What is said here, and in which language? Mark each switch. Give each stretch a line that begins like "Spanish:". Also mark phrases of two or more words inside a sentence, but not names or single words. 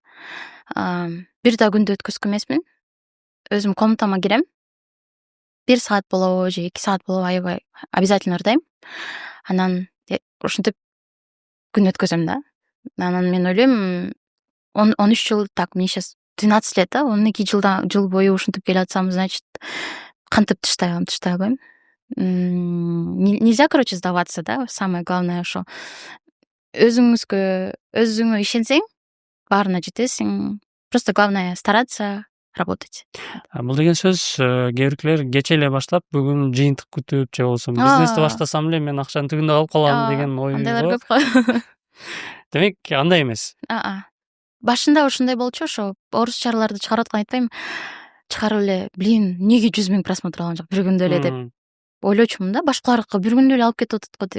Kyrgyz: Бир да күндү өткөзгөн эмесмин. Өзүм комнатама кирем. 1 саат болобу же 2 саат болобу, аябай обязательно ырдайм. Анан ушинтип күн өткөзөм да. Анан мен ойлойм, 13 жыл,
Russian: так, мне сейчас 12 лет,
Kyrgyz: да, 12 жыл бою ушинтип келатсам, значит, кантип тыштай албайм.
Russian: Нельзя, короче, сдаваться, да. Самое главное ошо.
Kyrgyz: Өзүңө ишенсең, баарына жетесиң.
Russian: Просто главное стараться, работать.
Kyrgyz: Бул деген сөз, кээ биркилер кече эле баштап, бүгүн жыйынтык күтүп же болбосо бизнести баштасам эле мен акчанын түбүндө калып калам деген Андайлар ойго. көп го. Демек, андай эмес. Башында ушундай болчу, ошо орусчаларды чыгарып аткан айтпайм. Чыгарып эле, блин, эмнеге 100 000 просмотр алган жок бир күндө эле деп ойлочумун да, башкаларга бир күндө эле алып кетип атат го деп.